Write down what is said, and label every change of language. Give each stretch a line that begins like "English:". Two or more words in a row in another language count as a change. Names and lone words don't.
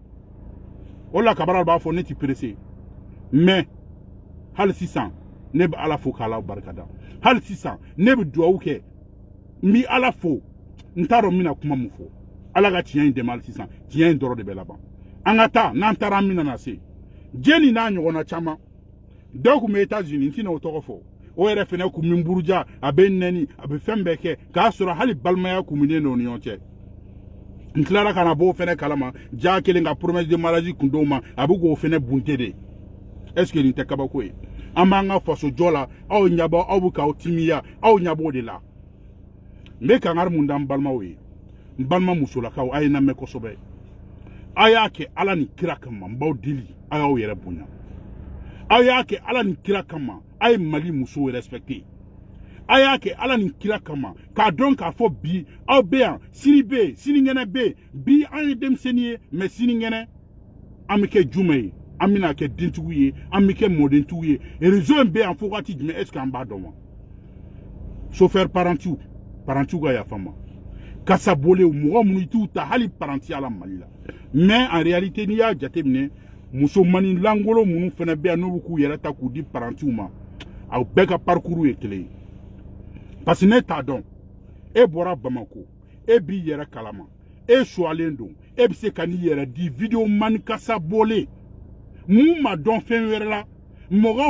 Bambara: o la Cabral b'a fɔ ne ti pressé mais hali sisan ne bɛ ala fo k'ala barikada hali sisan ne bɛ dugawu kɛ n bɛ ala fo n t'a dɔn n bɛna kuma mun fɔ ala ka tiɲɛ in dɛmɛ hali sisan tiɲɛ in dɔrɔn de bɛ laban an ka taa n'an taara an bɛna na se Jeni n'a ɲɔgɔnna caman dɔw tun bɛ États-Unis n tɛna o tɔgɔ fɔ o yɛrɛ fɛnɛ kun bɛ buruja a bɛ nɛni a bɛ fɛn bɛɛ kɛ k'a sɔrɔ hali balimaya kun bɛ ne n'o ni ɲɔgɔn cɛ n tilara ka na bɔ o fɛnɛ kalama ja kelen ka
French: promesse de mariage
Bambara: kun d'o ma a bɛ k'o fɛnɛ bunte de
French: est ce que
Bambara: nin tɛ kabako ye an b'an ka faso jɔ la aw ɲɛbɔ aw bɛ k'aw timiya aw ɲɛbɔ o de la n bɛ kangari mun da n balimaw ye n balima musolakaw a ye n lamɛn kosɛbɛ a y'a kɛ ala ni kira kama n b'aw deli a y'aw yɛrɛ bonya a y'a kɛ ala ni kira kama a ye Mali musow respecter a y'a kɛ ala ni kira kama k'a dɔn k'a fɔ bi aw bɛ yan sini bɛ yen sinikɛnɛ bɛ yen bi an ye denmisɛnnin ye mais sinikɛnɛ an bɛ kɛ jumɛn ye an bɛna kɛ dentigiw ye an bɛ kɛ mɔdentigiw ye réseau in bɛ yan fo waati jumɛn
French: est ce que
Bambara: an b'a dɔn wa chauffeur parentiw ka yafa n ma kasabolenw mɔgɔ minnu t'u ta hali parantiya la Mali la
French: mais en réalité
Bambara: n'i y'a jateminɛ musomanin langolo minnu fana bɛ yan n'olu k'u yɛrɛ ta k'u di parantiw ma aw bɛɛ ka parcours ye kelen ye parce que ne t'a dɔn e bɔra Bamako e b'i yɛrɛ kalama e suwalen don e bɛ se ka n'i yɛrɛ di vidéo mani kasabolen mun ma dɔn fɛn wɛrɛ la mɔgɔ